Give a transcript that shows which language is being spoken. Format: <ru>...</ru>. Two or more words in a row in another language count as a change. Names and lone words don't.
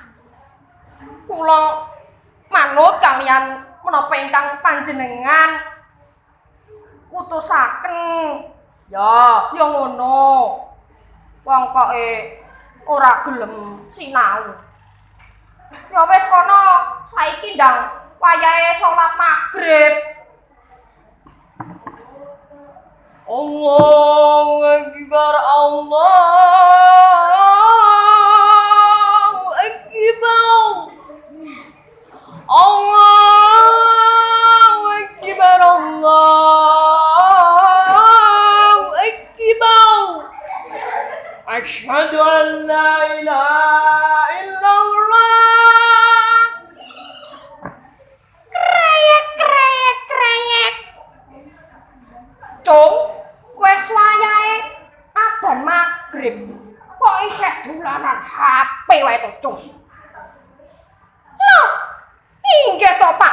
<jv>Kula manut kalian menapa ingkang panjenengan utusaken. Ya ngono. Wong koke ora gelem sinau. Ya wis kono, saiki ndang wayahe salat magrib.</jv> <ar>الله أكبر، الله أكبر. الله أكبر، الله أكبر. أشهد أن لا إله إلا الله. Kreyek.</ar> <jv>Cung, wis wayahe adzan magrib. Kok isih dolanan HP wae to, Cung? Loh, inggih to, Pak.</jv>